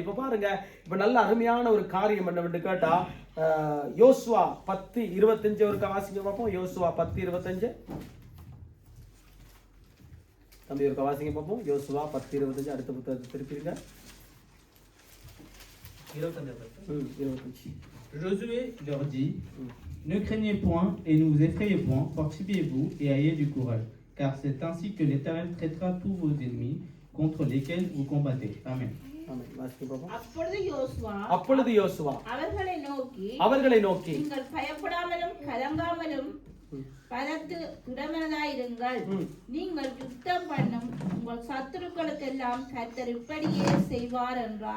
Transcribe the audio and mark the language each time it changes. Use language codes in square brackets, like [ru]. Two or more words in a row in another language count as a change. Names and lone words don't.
[ta] இப்ப பாருங்க, இப்ப நல்ல அருமையான ஒரு காரியம் என்னவென்று கேட்டா, யோசுவா 10:25 ஒருக்கா வாசிங்க பார்ப்போம். யோசுவா 10:25 தம்பி ஒருக்கா வாசிங்க பார்ப்போம். யோசுவா 10:25 அடுத்த புத்தகத்தை திருப்பிடுங்க. 25. [fr] Josué leur dit, ne craignez point et ne vous effrayez point, fortifiez-vous et ayez du courage, car c'est ainsi que l'Éternel traitera tous vos ennemis contre lesquels vous combattez. Amen. [ta] அப்பொழுது யோசுவா அவர்களை நோக்கி நீங்கள் பயப்படாமலும் கலங்காமலும் பலத்து திடமனதாயிருங்கள், நீங்கள் யுத்தம் பண்ணும் உங்கள் சத்துருக்களுக்கெல்லாம் கர்த்தர் இப்படியே செய்வார் என்றார்.